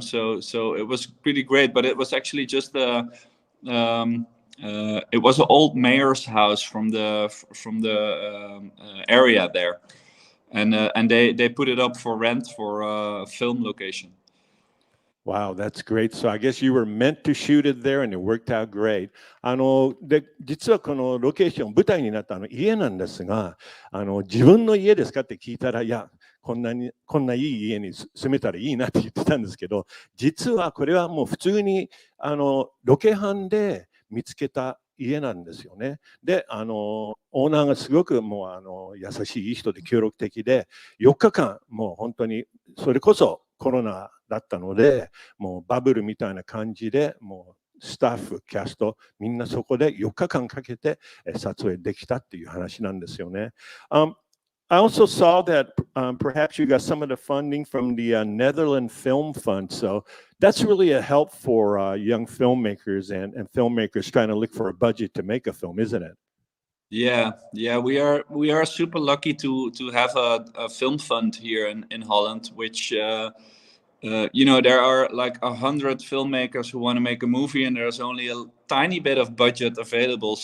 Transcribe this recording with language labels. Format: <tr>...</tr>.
<en>So it was pretty great, but it was actually just it was an old mayor's house from the area there, and they put it up for rent for a film location. Wow, that's great. So I guess you were meant to shoot it there and it worked out great.</en> <ja>で、実はこのロケーション、舞台になった家なんですが、自分の家ですかって聞いたら、いや、こんないい家に住めたらいいなって言ってたんですけど、実はこれはもう普通にロケハンで見つけた家なんですよね。で、オーナーがすごくもう優しいいい人で協力的で、4日間もう本当にそれこそコロナだったので、もうバブルみたいな感じで、もうスタッフ、キャスト、みんなそこで4日間かけて撮影できたっていう話なんですよね。</ja> <en>I also saw that perhaps you got some of the funding from the Netherlands Film Fund. So that's really a help for young filmmakers and filmmakers trying to look for a budget to make a film, isn't it? Yeah, we are super lucky to have a film fund here in Holland, which you know, there are like 100 filmmakers who want to make a movie, and there's only a tiny bit of budget available.</en>